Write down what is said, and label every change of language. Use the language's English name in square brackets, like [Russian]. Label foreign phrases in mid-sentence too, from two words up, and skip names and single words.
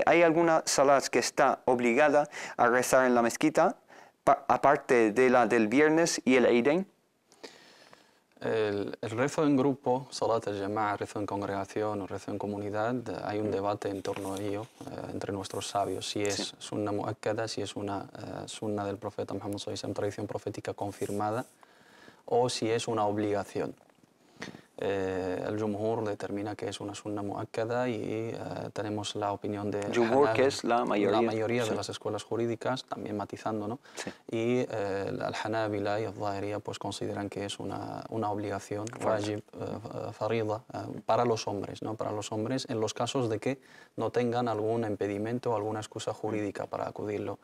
[Spanish] ¿Hay alguna salat que está obligada a rezar en la mezquita, aparte de la del viernes y el Eidain? El rezo en grupo, [Arabic] صلاة الجماعة, [Spanish] rezo en congregación o rezo en comunidad, hay un debate en torno a ello entre nuestros sabios, si es [Arabic] سنة مؤكدة, [Spanish] si es una sunna del profeta Muhammad [Arabic] صلى الله عليه وسلم, [Spanish] tradición profética confirmada, o si es una obligación. El Jumhur determina que es una [Arabic] سنة مؤكدة [Spanish] y tenemos la opinión de Jumhur, que es la mayoría. de las escuelas jurídicas, también matizando, ¿no? Sí. Y el Hanabila y el Zahiriyya pues consideran que es una obligación, [Arabic] واجب، فريضة, [Spanish] para los hombres, ¿no? Para los hombres en los casos de que no tengan algún impedimento o alguna excusa jurídica para acudirlo.